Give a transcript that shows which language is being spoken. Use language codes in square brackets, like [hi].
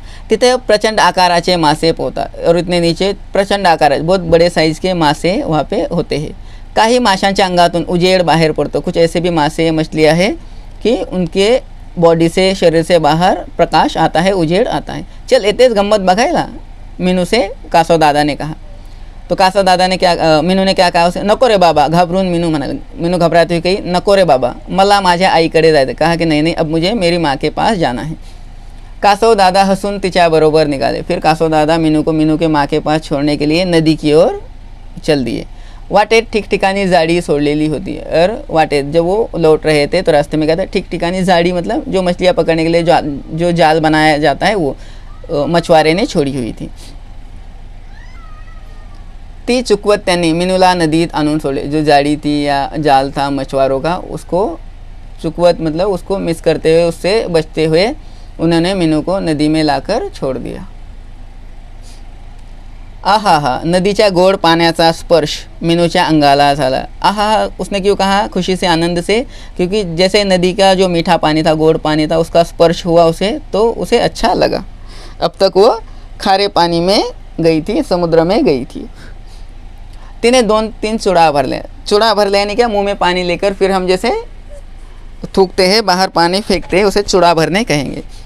[mr] तिथे प्रचंड आकाराचे मासे पोहतात [hi] और इतने नीचे प्रचंड आकाराचे बहुत बड़े साइज़ के मासे वहाँ पे होते हैं. [mr] काही माशांच्या अंगातून उजेड बाहेर पडतो. [hi] कुछ ऐसे भी मासे मछलियाँ हैं कि उनके बॉडी से, शरीर से बाहर प्रकाश आता है, उजेड आता है. [mr] चल येतेच गंमत बघायला, [hi] मीनू से कासव दादा ने कहा. तो कासव दादा ने मीनू ने क्या कहा उसे, [mr] नको रे बाबा. घाबरून मीनू म्हणाले. [hi] मीनू घबराते हुए कही, [mr] नको रे बाबा, मला माझ्या आईकडे जायचं. [hi] कहा कि नहीं, अब मुझे मेरी माँ के पास जाना है. [mr] कासव दादा हंसून तिच्या बरोबर निकाले. [hi] फिर कासव दादा मीनू को मीनू के माँ के पास छोड़ने के लिए नदी की ओर चल दिए. [mr] वाटेत ठिकठिकाणी जाड़ी सोड़लेली होती है. [hi] और वाटेत जब वो लौट रहे थे तो रास्ते में क्या था, ठिकठिकानी जाड़ी मतलब जो मछलियाँ पकड़ने के लिए जो जाल बनाया जाता है वो मछुआरे ने छोड़ी हुई थी. [mr] ती चुकवत त्यांनी मीनूला नदीत आणून सोडले. [hi] जो जाड़ी थी या जाल था मछुआरों का, उसको चुकवत मतलब उसको मिस करते हुए, उससे बचते हुए उन्होंने मीनू को नदी में लाकर छोड़ दिया. [mr] आहा हा, नदीच्या गोड पाण्याचा स्पर्श मीनूच्या अंगाला झाला. [hi] आहा, उसने क्यों कहा, खुशी से, आनंद से, क्योंकि जैसे नदी का जो मीठा पानी था, गोड पानी था, उसका स्पर्श हुआ उसे, तो उसे अच्छा लगा. अब तक वो खारे पानी में गई थी, समुद्र में गई थी. [mr] तिने 2-3 चुड़ा भरले. [hi] चुड़ा भरले यानी क्या, मुंह में पानी लेकर फिर हम जैसे थूकते हैं, बाहर पानी फेंकते हैं, उसे चुड़ा भरने कहेंगे.